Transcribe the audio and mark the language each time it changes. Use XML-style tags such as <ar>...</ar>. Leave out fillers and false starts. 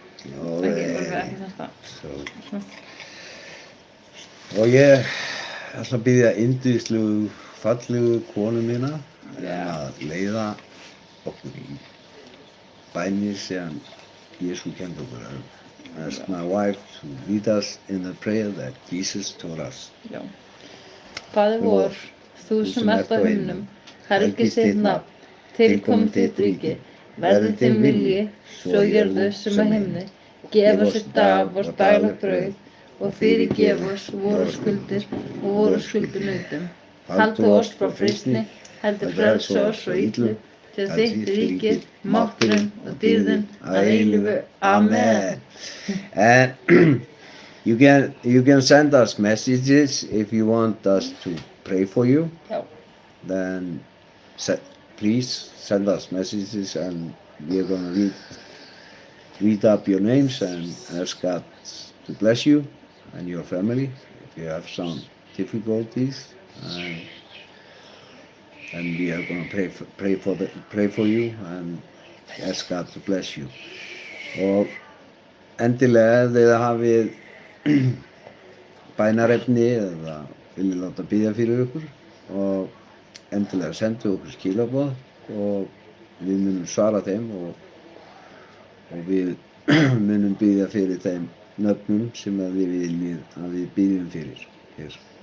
<is>Ok, vorum við ekki þetta. Og ég ætla að biðja yndislegu, fallegu konu mína að leiða okkur í bænir sem Jesú kenndi okkur að.</is> <en>Ask my wife to lead us in the prayer that Jesus taught us.</en> <is>Já. Faðir vor, þú sem ert á himnum, helgist þitt nafn, tilkomi þitt ríki, verði þinn vilji, svo jörðu sem á himni, gef oss í dag vort daglegt brauð og fyrirgef oss vorar skuldir og vorar skuldunautum. Haltu oss frá freistni, heldur frelsa oss frá illu, til þitt ríkið, mátturinn og dýrðin að eilífu. Amen.</is> <en>And you can send us messages if you want us to pray for you.</en> <is>Já.</is> <en>Then please send us messages, and we are going to read up your names and ask God to bless you and your family if you have some difficulties. And we are going to pray for you and ask God to bless you.</en> <is>Og endilega ef þið hafið bænarefni eða viljið láta biðja fyrir ykkur, og endilega sendu okkur skilaboð og við munum svara þeim og við munum biðja fyrir þeim nöfnum sem að við viljið að við biðjum fyrir hér.</is>